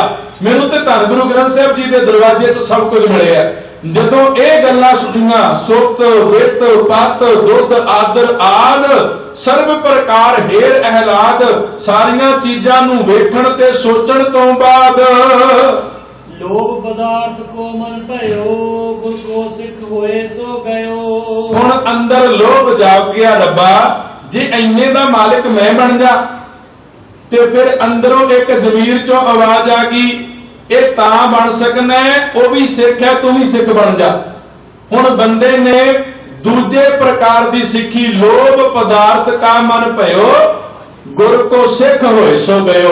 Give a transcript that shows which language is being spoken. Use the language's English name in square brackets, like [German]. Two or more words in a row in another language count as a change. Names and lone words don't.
[Punjabi] ਮੈਨੂੰ ਤੇ ਧੰਨ ਗੁਰੂ ਗ੍ਰੰਥ ਸਾਹਿਬ ਜੀ ਦੇ ਦਰਵਾਜ਼ੇ ਤੋਂ ਸਭ ਕੁਝ ਮਿਲਿਆ। ਜਦੋਂ ਇਹ ਗੱਲਾਂ ਸੁਣੀਆਂ, [Braj] सुत बित पत दुध आदर आद सरब प्रकार हेर अहिलाद, [Punjabi] ਸਾਰੀਆਂ ਚੀਜ਼ਾਂ ਨੂੰ ਵੇਖਣ ਤੇ ਸੋਚਣ ਤੋਂ ਬਾਅਦ [Braj] लोभ पदार्थ को मन भयो, गुर को सिख होए सो गयो। [Punjabi] ਹੁਣ ਅੰਦਰ ਲੋਭ ਜਾਗ ਗਿਆ, ਰੱਬਾ ਜੇ ਇੰਨੇ ਦਾ ਮਾਲਕ ਮੈਂ ਬਣ ਜਾ, ਤੇ ਫਿਰ ਅੰਦਰੋਂ ਇੱਕ ਜ਼ਮੀਰ ਚੋਂ ਆਵਾਜ਼ ਆ ਗਈ, ਇਹ ਤਾਂ ਬਣ ਸਕਣਾ ਹੈ, ਉਹ ਵੀ ਸਿੱਖ ਹੈ, ਤੂੰ ਵੀ ਸਿੱਖ ਬਣ ਜਾ। ਹੁਣ ਬੰਦੇ ਨੇ ਦੂਜੇ ਪ੍ਰਕਾਰ ਦੀ ਸਿੱਖੀ, [Braj] लोभ पदारथ का मन भइओ, गुर को सिख होए सो गइओ।